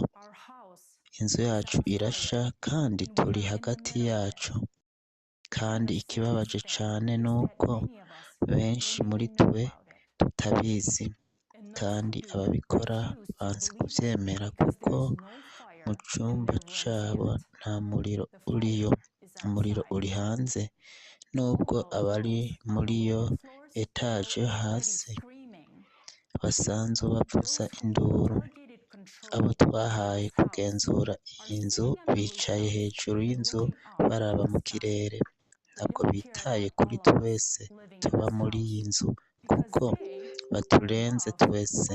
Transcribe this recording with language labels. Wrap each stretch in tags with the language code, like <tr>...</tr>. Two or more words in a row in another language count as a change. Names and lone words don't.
<rn>Inzu yacu irasha kandi turi hagati yacu, kandi ikibabaje cane nuko benshi muri twe tutabizi, kandi ababikora banse kuvyemera kuko mu cumba cabo nta muriro uriyo. Umuriro uri hanze, nubwo abari muri yo etaje hasi basanzwe bavuza induru. abo twahaye kugenzura iyi nzu bicaye hejuru y'inzu baraba mu kirere, ntabwo bitaye kuri twese tuba muri iyi nzu kuko baturenze twese.</rn>